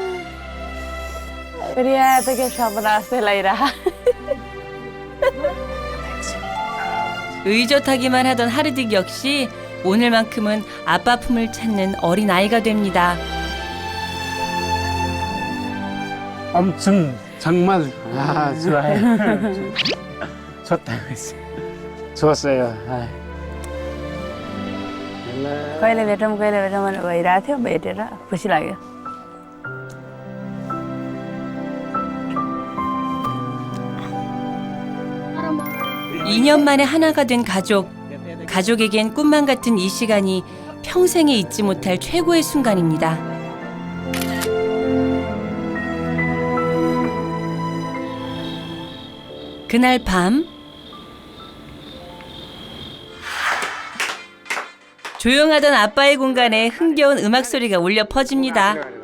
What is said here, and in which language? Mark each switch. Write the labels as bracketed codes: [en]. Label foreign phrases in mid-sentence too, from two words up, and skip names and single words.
[ko] 의젓하기만 하던 하르딕 역시 오늘만큼은 아빠 품을 찾는 어린 아이가 됩니다. 엄청 정말 좋아요. 좋다고 했어요. 좋았어요. [ne] कहिले भेटौँ भइरहेको थियो भेटेर खुसी लाग्यो [ko] 2년 만에 하나가 된 가족. 가족에겐 꿈만 같은 이 시간이 평생에 잊지 못할 최고의 순간입니다. 그날 밤 조용하던 아빠의 공간에 흥겨운 음악 소리가 울려 퍼집니다.